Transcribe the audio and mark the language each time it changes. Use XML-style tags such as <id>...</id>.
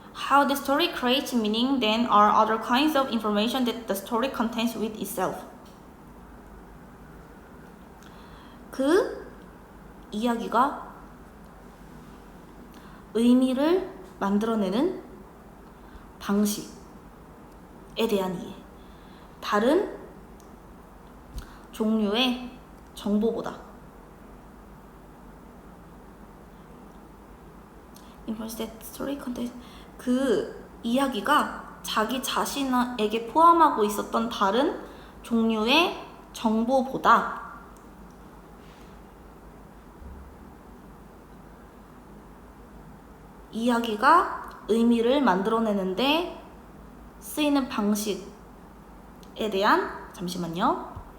<en>How the story creates meaning than are other kinds of information that the story contains with itself.</en> <ko>그 이야기가 의미를 만들어내는 방식에 대한 이해. 다른 종류의 정보보다</ko> <en>information that story contains.</en> <ko>그 이야기가 자기 자신에게 포함하고 있었던 다른 종류의 정보보다 이야기가 의미를 만들어내는데 쓰이는 방식에 대한, 잠시만요.</ko>